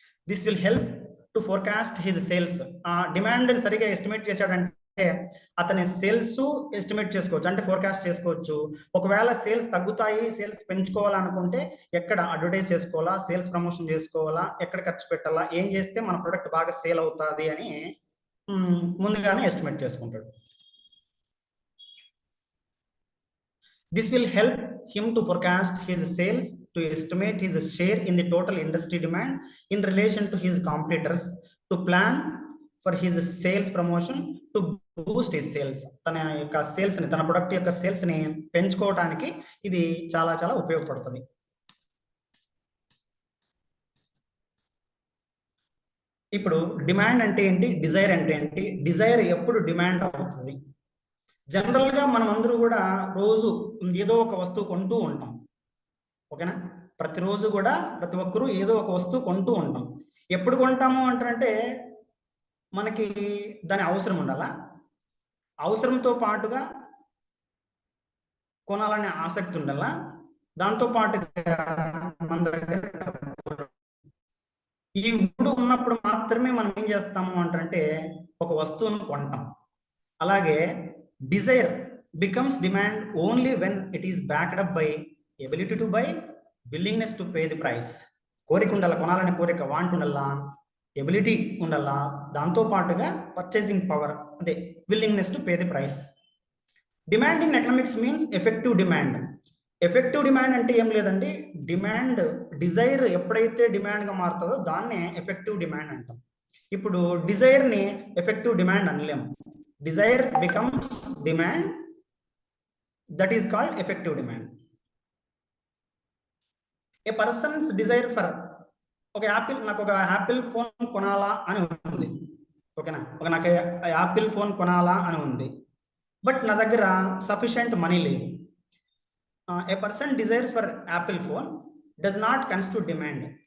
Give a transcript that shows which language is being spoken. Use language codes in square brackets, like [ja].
[en] This will help to forecast his sales. [te] ఆ డిమాండ్ని సరిగా estimate చేశాడంటే అతని సేల్స్ ఎస్టిమేట్ చేసుకోవచ్చు, అంటే ఫోర్కాస్ట్ చేసుకోవచ్చు. ఒకవేళ సేల్స్ తగ్గుతాయి, సేల్స్ పెంచుకోవాలనుకుంటే ఎక్కడ అడ్వర్టైజ్ చేసుకోవాలా, సేల్స్ ప్రమోషన్ చేసుకోవాలా, ఎక్కడ ఖర్చు పెట్టాలా, ఏం చేస్తే మన ప్రొడక్ట్ బాగా సేల్ అవుతుంది అని ముందుగానే ఎస్టిమేట్ చేసుకుంటాడు. [en] This will help him to forecast his sales, to estimate his share in the total industry demand in relation to his competitors, to plan for his sales promotion, to boost his sales. [te] తన యొక్క సేల్స్ని, తన product యొక్క సేల్స్ని పెంచుకోవడానికి ఇది చాలా చాలా ఉపయోగపడుతుంది. ఇప్పుడు డిమాండ్ అంటే ఏంటి, డిజైర్ అంటే ఏంటి? డిజైర్ ఎప్పుడు డిమాండ్ అవుతుంది? జనరల్గా మనం అందరూ కూడా రోజు ఏదో ఒక వస్తువు కొంటూ ఉంటాం, ఓకేనా? ప్రతిరోజు కూడా ప్రతి ఒక్కరూ ఏదో ఒక వస్తువు కొంటూ ఉంటాం. ఎప్పుడు కొంటాము అంటే మనకి దాని అవసరం ఉండాలా, అవసరంతో పాటుగా కొనాలనే ఆసక్తి ఉండాలా, దాంతో పాటుగా మన దగ్గర ఈ మూడు ఉన్నప్పుడు మాత్రమే మనం ఏం చేస్తాము అంటే ఒక వస్తువును కొంటాం. అలాగే [en] Desire becomes demand only when it is backed up by ability to buy, willingness to pay the price. [te] కోరిక ఉండాలా, కొనాలని కోరిక, వాంట్ ఉండాలా, ఎబిలిటీ ఉండాలా, దాంతో పాటుగా పర్చేసింగ్ పవర్, అదే willingness to pay the price. [en] Demand in economics means effective demand. [te] Effective demand అంటే ఏం లేదండి, డిమాండ్ డిజైర్ ఎప్పుడైతే డిమాండ్గా మారుతుందో దాన్నే ఎఫెక్టివ్ డిమాండ్ అంటాం. ఇప్పుడు డిజైర్ని ఎఫెక్టివ్ డిమాండ్ అనలేము. [en] Desire becomes demand, that is called effective demand. A person's desire for [te] నాకు ఒక యాపిల్ ఫోన్ కొనాలా అని ఉంది, ఓకేనా? నాకు యాపిల్ ఫోన్ కొనాలా అని ఉంది, బట్ నా దగ్గర సఫిషియంట్ మనీ లేదు. [en] A person desires for Apple phone does not constitute demand.